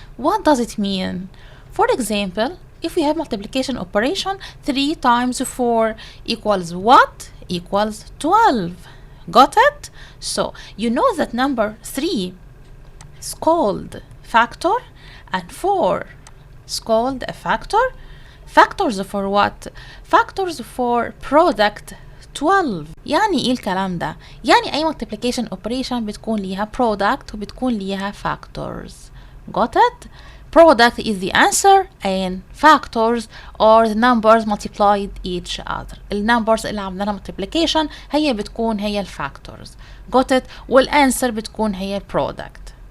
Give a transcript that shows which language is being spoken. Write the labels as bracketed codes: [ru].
[en] What does it mean? For example, if we have multiplication operation, 3 times 4 equals what? Equals 12. Got it? So you know that number 3 is called factor and 4 is called a factor. Factors for what? Factors for product 12. [ar] يعني ايه الكلام ده؟ يعني اي multiplication operation بتكون ليها product وبتكون ليها factors. [en] Got it? Product is the answer and factors are the numbers multiplied each other. [ar] النمبرز اللي عملنا multiplication هي بتكون هي الفاكتورز. [en] Got it? [ar] والانسر بتكون هي product.